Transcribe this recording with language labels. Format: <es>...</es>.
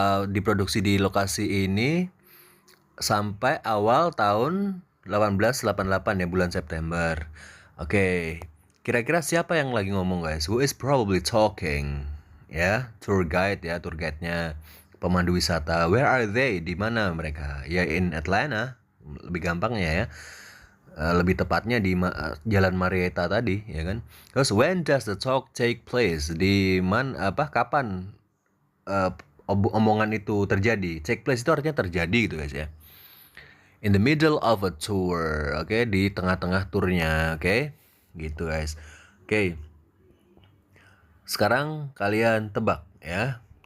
<id>Diproduksi di lokasi ini sampai awal tahun 1888 ya, bulan September. Oke, kira-kira siapa yang lagi ngomong guys?</id> <en>Who is probably talking?</en> <id>Ya, tour guide-nya, pemandu wisata.</id> <en>Where are they?</en> <id>Di mana mereka? Ya,</id> <en>in Atlanta,</en> <id>lebih gampangnya ya. Lebih tepatnya di Jalan Marietta tadi, ya kan?</id> <en>Terus when does the talk take place?</en> <id>Kapan omongan itu terjadi? Take place itu artinya terjadi gitu guys ya.</id> <en>In the middle of a tour,</en> <id>oke, di tengah-tengah turnya, oke, gitu guys. Oke, sekarang kalian tebak ya.</id>